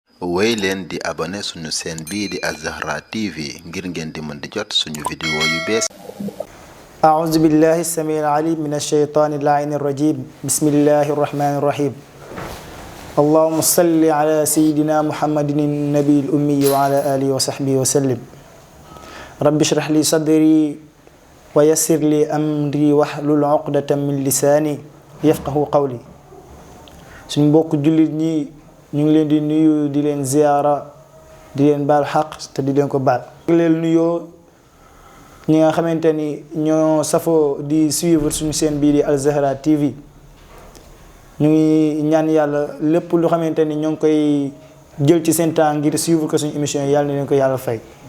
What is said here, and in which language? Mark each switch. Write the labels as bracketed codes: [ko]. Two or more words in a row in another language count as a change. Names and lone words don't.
[wo] wéy leen di abonné suñu chaîne bii di Al-Zahra TV ngir ngeen di mën di jot suñu vidéo yu bees. [ar] أعوذ بالله السميع العليم من الشيطان اللعين الرجيم بسم الله الرحمن الرحيم اللهم صل على سيدنا محمد النبي الأمي وعلى آله وصحبه وسلم رب اشرح لي صدري ويسر لي أمري واحلل عقدة من لساني يفقه قولي [wo] suñ mbokk jullit ñi ñu ngi leen di nuyu di leen ziyaara di leen baal xaq te di leen ko baal leen nuyoo ñi nga xamante ni ñoo safoo di suivre suñu chaîne bii di Al-Zahra TV ñu ngi ñaan yàlla lépp lu xamante ni ñoo ngi koy jël ci seen temps ngir suivre ko suñu émission yàlla na leen ko yàlla fay.